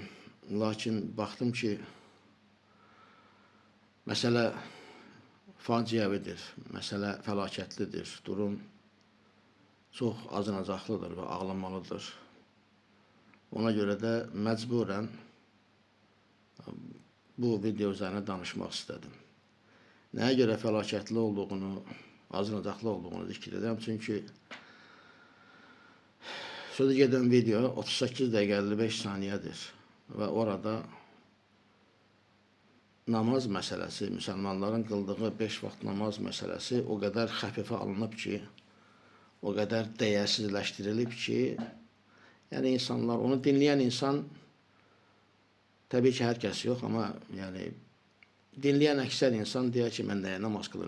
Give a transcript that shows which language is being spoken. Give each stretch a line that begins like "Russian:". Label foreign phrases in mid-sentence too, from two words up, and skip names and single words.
Turkish: Lakin baktım ki mesele faciəvidir, mesele felaketlidir, durum çok acınacaqlıdır ve ağlamalıdır. Ona göre de mecburen bu video üzerine danışmak istedim. Neye göre felaketli olduğunu, acınacaqlı olduğunu zikr edirəm.
Azerbaijani: Çünkü sözü gedən video 38 dəqiqə 55 saniyədir
Turkish: ve orada namaz meselesi, Müslümanların kıldığı 5 vaxt namaz meselesi o kadar xəfifə alınıb ki, o kadar değersizleştirilib ki, yani insanlar, onu dinleyen insan, tabii ki herkes yok ama yani dinleyen ekser insan diyor ki ben de namaz kılırım.